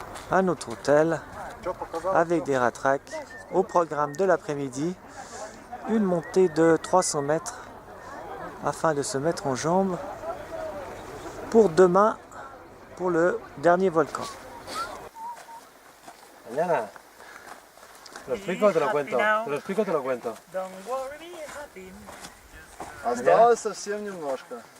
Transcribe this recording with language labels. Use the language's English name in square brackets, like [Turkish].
[French] À notre hôtel avec des ratraques. Au programme de l'après-midi, une montée de 300 mètres afin de se mettre en jambes pour demain, pour le dernier volcan. [Spanish] Mañana. Te lo explico o te lo cuento. Te lo explico o te lo cuento. [English] Don't worry, be happy. [Russian] Осталось совсем немножко.